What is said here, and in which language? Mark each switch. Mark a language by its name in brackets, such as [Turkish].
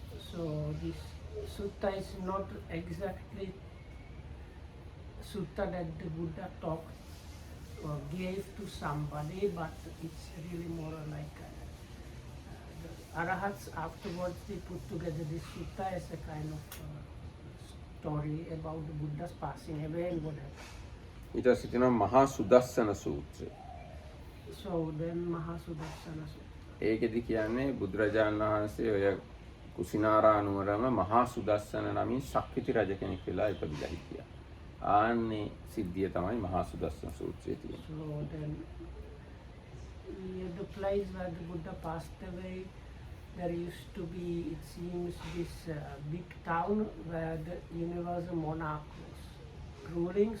[English] So this sutta is not exactly sutta that the Buddha talked or gave to somebody, but it's really more like the Arahats afterwards they put together this sutta as a kind of story about the Buddha's passing away and what happened. [Sinhala] ඊට පස්සේ තියෙනවා මහා සුදස්සන සූත්‍රය. [English] So then Mahasudassana sutta. [Sinhala] ඒකෙදි කියන්නේ බුදුරජාණන් වහන්සේ ඔය කුසිනාරා නුවරම මහා සුදස්සන නමින් ශක්තිති රජ කෙනෙක් වෙලා ඉපදිලා හිටියා. ආන්නේ සිද්ධිය තමයි මහා සුදස්සන සූත්‍රයේ තියෙන්නේ. [English] So then near the place where the Buddha passed away, there used to be, it seems, this big town where the universal monarch was ruling.